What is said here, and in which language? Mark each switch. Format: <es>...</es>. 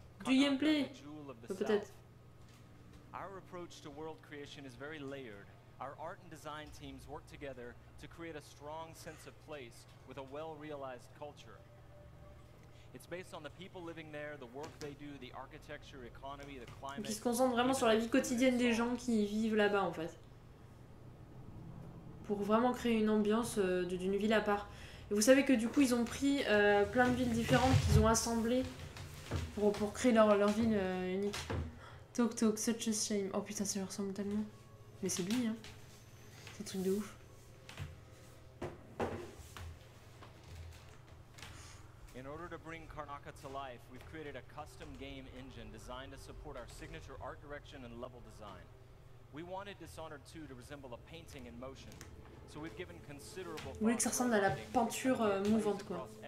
<fr>du gameplay, peut-être.</fr> <en>Our approach to world creation is very layered. Our art and design teams work together to create a strong sense of place with a well-realized culture. It's based on the people living there, the work they do, the architecture, economy, the climate.</en> <fr>Donc ils se concentrent vraiment sur la vie quotidienne des gens qui vivent là-bas en fait. Pour vraiment créer une ambiance d'une ville à part. Et vous savez que du coup ils ont pris plein de villes différentes qu'ils ont assemblées pour créer leur ville unique. Toc Toc,</fr> <en>such a shame.</en> <fr>Oh putain, ça lui ressemble tellement. Mais c'est lui, hein. C'est un truc de ouf.</fr> <en>In order to bring Karnaka to life, we've created a custom game engine designed to support our signature art direction and level design. We wanted Dishonored 2 to resemble a painting in motion, so we've given considerable.</en> <fr>Vous voulez que ça ressemble à la peinture mouvante, quoi.</fr>